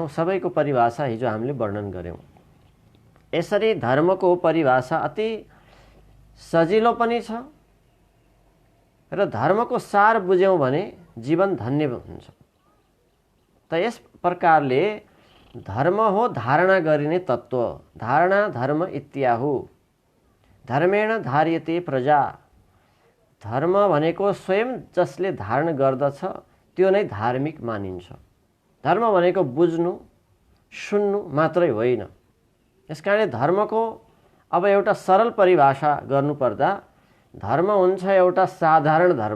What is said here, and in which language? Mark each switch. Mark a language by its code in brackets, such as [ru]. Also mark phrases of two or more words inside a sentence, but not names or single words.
[ne] सबैको परिभाषा हिजो हामीले वर्णन गऱ्यौँ। यसरी धर्मको परिभाषा अति सजिलो पनि छ र धर्मको सार बुझ्यौँ भने जीवन धन्य हुन्छ। त यस प्रकारले धर्म हो धारणा गरिने तत्त्व। [sa] धारणा धर्म इत्याहु धर्मेण धार्यते प्रजा। [ne] धर्म भनेको स्वयं जसले धारण गर्दछ त्यो नै धार्मिक मानिन्छ। धर्म भनेको बुझ्नु सुन्नु मात्रै होइन। यसकारणले धर्मको अब एउटा सरल परिभाषा गर्नुपर्दा धर्म हुन्छ एउटा साधारण धर्म।